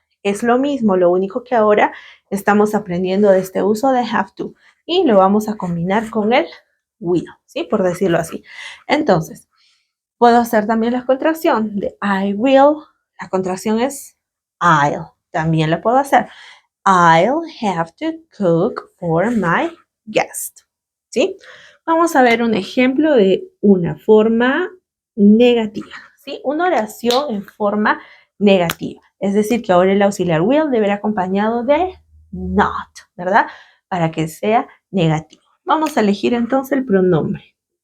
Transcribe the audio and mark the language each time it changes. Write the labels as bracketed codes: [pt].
[es] Es lo mismo, lo único que ahora estamos aprendiendo de este uso de have to y lo vamos a combinar con el will, ¿sí? Por decirlo así. Entonces, puedo hacer también la contracción de I will. La contracción es I'll. También la puedo hacer. [en] I'll have to cook for my guest. [es] ¿Sí? Vamos a ver un ejemplo de una forma negativa. ¿Sí? Una oración en forma negativa. Es decir, que ahora el auxiliar will debe ir acompañado de not, ¿verdad? Para que sea negativo. Vamos a elegir entonces el pronombre.